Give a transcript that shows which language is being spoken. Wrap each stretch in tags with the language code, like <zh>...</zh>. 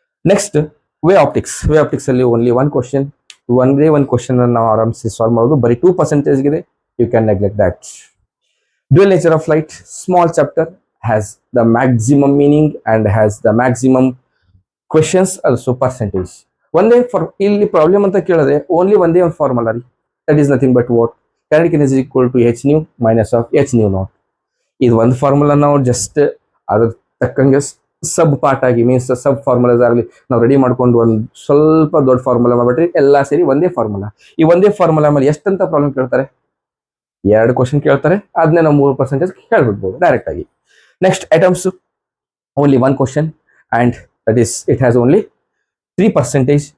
<kn>Next way optics. Way optics ಅಲ್ಲಿ only 1 question, ಒಂದೇ ಒಂದು ಕ್ವಶನ್ ನಾವು ಆರಾಮ್ಸೆ ಸಾಲ್ವ್ ಮಾಡೋದು. ಬರೀ 2% ಇದೆ.</kn> <en>You can neglect that. Dual nature of light, small chapter, has the maximum meaning and has the maximum questions also percentage.</en> <kn>ಒಂದೇ ಇಲ್ಲಿ ಪ್ರಾಬ್ಲಮ್ ಅಂತ ಕೇಳಿದ್ರೆ ಓನ್ಲಿ ಒಂದೇ ಒಂದು ಫಾರ್ಮುಲಾ ರೀ.</kn> <en>That is nothing but what kinetic energy is equal to h nu minus of h nu naught.</en> <kn>ಇದು ಒಂದು formula ನಾವು ಜಸ್ಟ್ ಅದ್ರ ತಕ್ಕಂಗೆ ಸಬ್ ಪಾರ್ಟ್ ಆಗಿ ಮೀನ್ಸ್ ಸಬ್ ಫಾರ್ಮುಲಾಸ್ ಆಗಲಿ ನಾವು ರೆಡಿ ಮಾಡ್ಕೊಂಡು ಒಂದು ಸ್ವಲ್ಪ ದೊಡ್ಡ ಫಾರ್ಮುಲಾ ಮಾಡ್ಬಿಟ್ರಿ ಎಲ್ಲ ಸೇರಿ ಒಂದೇ ಫಾರ್ಮುಲಾ. ಈ ಒಂದೇ ಫಾರ್ಮುಲಾ ಮೇಲೆ ಎಷ್ಟಂತ ಪ್ರಾಬ್ಲಮ್ ಕೇಳ್ತಾರೆ? 2 ಕ್ವಶನ್ ಕೇಳ್ತಾರೆ. ಅದನ್ನೇ ನಾವು 3% ಕೇಳ್ಬಿಡ್ಬೋದು ಡೈರೆಕ್ಟ್ ಆಗಿ. Next items</kn> <en>Only 1 question and that is it has only 3%.</en>